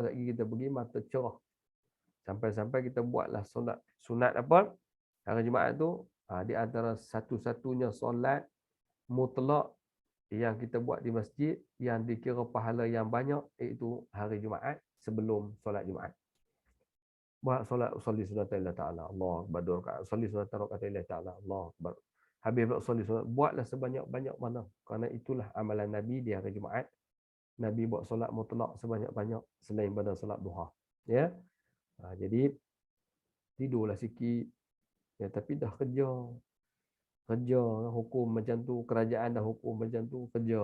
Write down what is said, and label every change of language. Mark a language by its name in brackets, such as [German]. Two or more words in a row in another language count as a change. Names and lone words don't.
[Malay] Lagi kita pergi mata cerah. Sampai-sampai kita buatlah sunat apa? Hari Jumaat tu, di antara satu-satunya solat mutlak yang kita buat di masjid yang dikira pahala yang banyak, iaitu hari Jumaat sebelum solat Jumaat. Buat solat [Arabic] أصلي سنة لله تعالى. الله أكبر. أصلي سنة لله تعالى. الله أكبر. [Malay] Habis usolli sunat, buatlah sebanyak-banyak mana. Kerana itulah amalan Nabi di hari Jumaat. Nabi buat solat mutlak sebanyak-banyak selain pada solat duha. Ya. Jadi tidurlah sikit. Ya, tapi dah kerja hukum macam tu, kerajaan dah hukum macam tu, kerja.